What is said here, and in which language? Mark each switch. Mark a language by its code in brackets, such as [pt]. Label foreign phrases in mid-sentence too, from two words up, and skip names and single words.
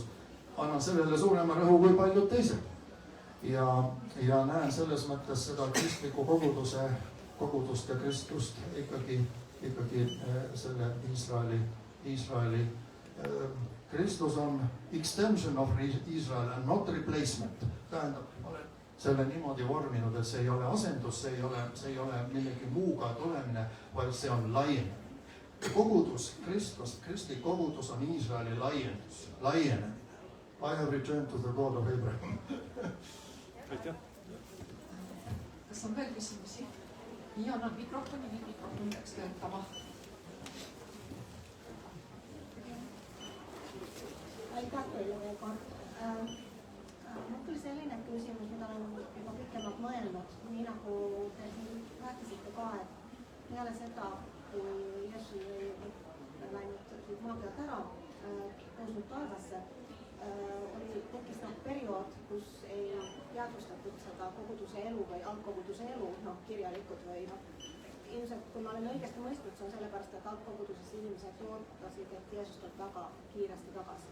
[et] Annan sellele suurema rõhu kui paljud teised. Ja näen selles mõttes seda kristliku kogudust ja kristlust ikkagi selle Iisraeli. Kristus on [en] extension of Israel and not replacement. [et] Tähendab, olen selle niimoodi vorminud, et see ei ole asendus, see ei ole millegi muuga tulemine, vaid see on laienemine. Kogudus, kristlik kogudus on Iisraeli laienemine. [en] I have returned to the God of Abraham. [et] Aitäh. Kas on veel küsimusi? Nii annan mikrofoni peaks töötama. Aitäh teile veel kord. Mul tuli selline küsimus, mida olen juba pikemalt mõelnud, nii nagu te siin rääkisite ka, et peale seda, kui Jeesus oli läinud maagialt ära, tõusnud taevasse, tekkis periood, kus ei teadvustatud seda koguduse elu või algkoguduse elu, kirjalikud või ilmselt, kui ma olen õigesti mõistnud, see on sellepärast, et algkoguduses inimesed ootasid, et Jeesus tuleb väga kiiresti tagasi.